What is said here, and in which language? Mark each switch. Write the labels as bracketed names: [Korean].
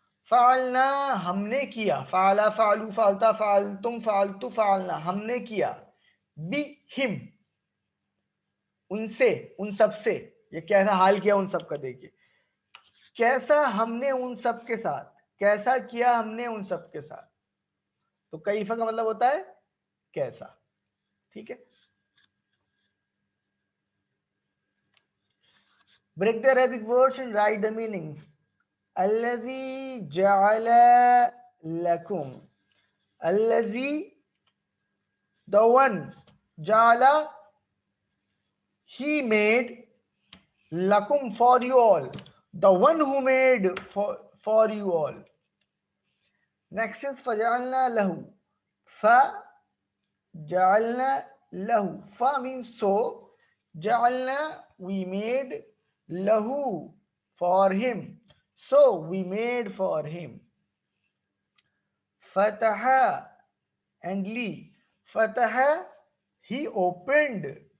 [Hindi] फ़अलना हमने किया, फ़अला फ़अलू फ़अलता फ़अलतुम फ़अलतु फ़अलना हमने किया, बिहिम उनसे, उन सब से। ये कैसा हाल किया उन सब का, देखिए कैसा हमने उन सब के साथ, कैसा किया हमने उन सब के साथ। तो कैफा का मतलब होता है कैसा, ठीक है। [English] Break the Arabic words and write the meanings. [Arabic] الذي جعل لكم. [English] الذي, the one. جعل, he made. Lakum, for you all. The one who made for you all. Next is [Arabic] فجعلنا له. فجعلنا له. [English] Fa means so. جعلنا, we made. Lahu, for him. So we made for him. Fataha and li. Fataha, he opened.